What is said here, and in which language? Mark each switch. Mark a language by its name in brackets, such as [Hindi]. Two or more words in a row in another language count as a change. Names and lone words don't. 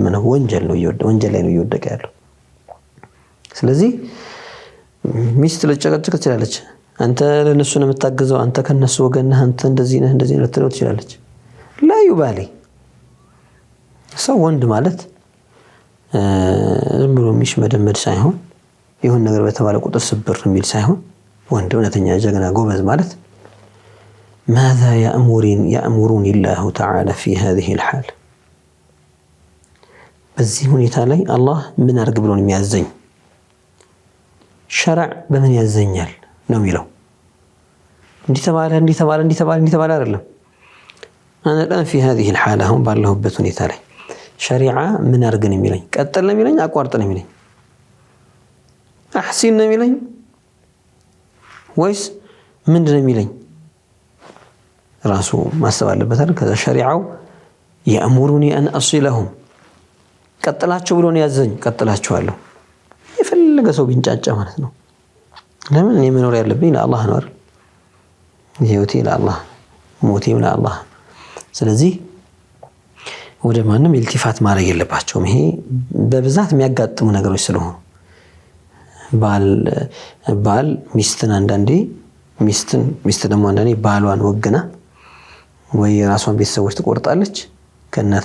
[Amharic] ነው፣ ወንጀል ላይ ነው እየወደቀ ያለው። ስለዚህ ሚስት ልጨቀጭቅ ትችላለች። አንተ ለነሱ ነው የምታገዘው፣ አንተ ከነሱ ወገን ነህ፣ አንተ እንደዚህ ነህ ልትለው ትችላለች። ላዩ ባሌ ሰው ወንድ ማለት ዝም ብሎ የሚሽመደመድ ሳይሆን ይሁን ነገር በተባለ ቁጥር ስብር የሚል ሳይሆን ወንድ እውነተኛ ጀግና ጎበዝ ማለት [Arabic] ماذا يأمرني الله تعالى في هذه الحال [Amharic] በዚህ ሁኔታ ላይ አላህ ምን አርግ ብሎ ነው የሚያዘኝ? ሸርዕ በምን ያዘኛል ነው የሚለው። እንዲተባለ አይደለም። [Arabic] أنا الآن في هذه الحالة هم [Amharic] ባለሁበት ሁኔታ ላይ ሸሪዓ ምን አርግ ነው የሚለኝ? ቀጥል ነው የሚለኝ? አቋርጥ ነው የሚለኝ? አሕሲን ነው የሚለኝ ወይስ ምንድን ነው የሚለኝ? ራሱ ማሰብ አለበት አይደል? ከዛ ሸሪዓው [Arabic] يأمرني أن أصلهم [Amharic] ቀጥላቸው ብሎ ነው ያዘኝ፣ ቀጥላቸዋለሁ። የፈለገ ሰው ቢንጫጫ ማለት ነው። ለምን እኔ መኖር ያለብኝ ለአላህ ነው አይደል? ህይወቴ ለአላህ ሞቴም ለአላህ። ስለዚህ ወደ ማንም ኢልቲፋት ማድረግ የለባቸውም። ይሄ በብዛት የሚያጋጥሙ ነገሮች ስለሆኑ ባል ሚስትን አንዳንዴ ሚስት ደግሞ አንዳንዴ ባሏን ወግና ወይ የራሷን ቤተሰቦች ትቆርጣለች ከእናት